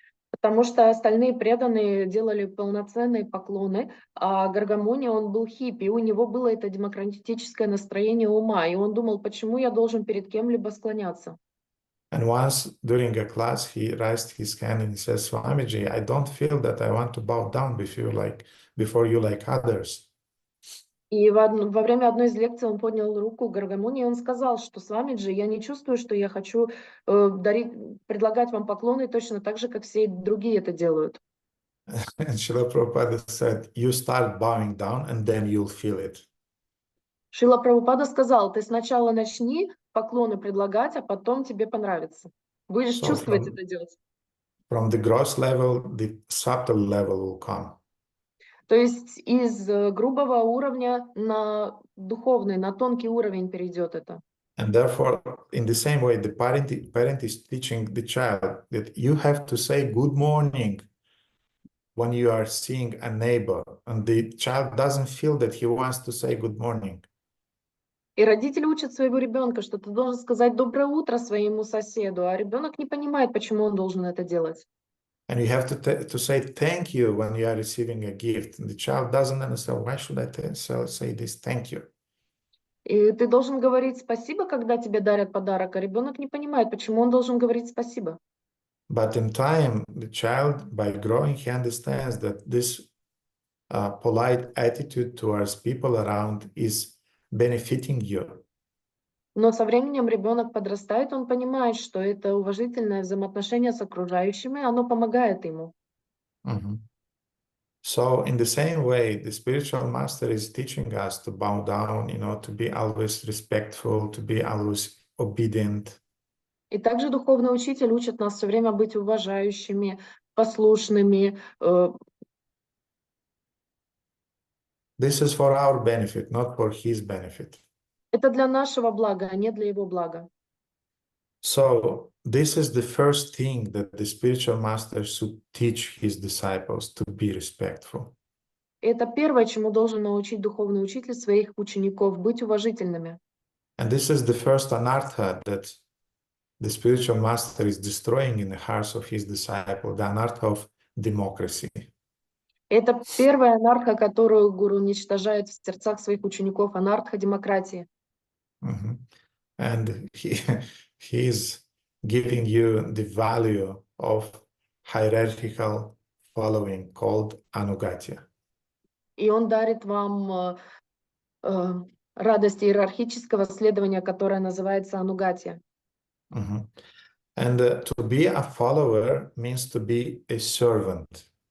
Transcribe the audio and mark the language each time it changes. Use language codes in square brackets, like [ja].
[ru] Потому что остальные преданные делали полноценные поклоны, а Гаргамуни, он был хиппи, у него было это демократическое настроение ума, и он думал, почему я должен перед кем-либо склоняться. [en] And once during a class, he raised his hand and he says, "Swamiji, I don't feel that I want to bow down before you like others." [ru] И во время одной из лекций он поднял руку Гаргамуни, и он сказал, что Свамиджи, я не чувствую, что я хочу предлагать вам поклоны точно так же, как все другие это делают. [en] And Srila Prabhupada said, "You start bowing down and then you'll feel it." [ru] Шрила Прабхупада сказал: ты сначала начни поклоны предлагать, а потом тебе понравится. Будешь [en] So [ru] чувствовать это делать. [en] from the gross level, the subtle level will come. [ru] То есть из грубого уровня на духовный, на тонкий уровень перейдет это. [en] And therefore, in the same way, the parent is teaching the child that you have to say good morning when you are seeing a neighbor, and the child doesn't feel that he wants to say good morning. [ru] И родители учат своего ребенка, что ты должен сказать доброе утро своему соседу, а ребенок не понимает, почему он должен это делать. [en] And you have to say thank you when you are receiving a gift. And the child doesn't understand, why should I say this thank you? [ru] И ты должен говорить спасибо, когда тебе дарят подарок, а ребенок не понимает, почему он должен говорить спасибо. [en] But in time, the child, by growing, he understands that this polite attitude towards people around is benefiting you. [ru] Но со временем ребенок подрастает, он понимает, что это уважительное взаимоотношение с окружающими, оно помогает ему. [en] So in the same way, the spiritual master is teaching us to bow down, to be always respectful, to be always obedient. [ru] И также духовный учитель учит нас все время быть уважающими, послушными. [en] This is for our benefit, not for his benefit. [ru] Это для нашего блага, а не для его блага. [en] So this is the first thing that the spiritual master should teach his disciples, to be respectful. [ru] Это первое, чему должен научить духовный учитель своих учеников, быть уважительными. [en] And this is the first anartha that the spiritual master is destroying in the hearts of his disciples, the anartha of democracy. [ru] Это первая анарха, которую гуру уничтожает в сердцах своих учеников, анарха демократии. [en] And he is giving you the value of hierarchical following called anugatya. [ru] И он дарит вам радость иерархического следования, которое называется анугатия. [en] And to be a follower means to be a servant.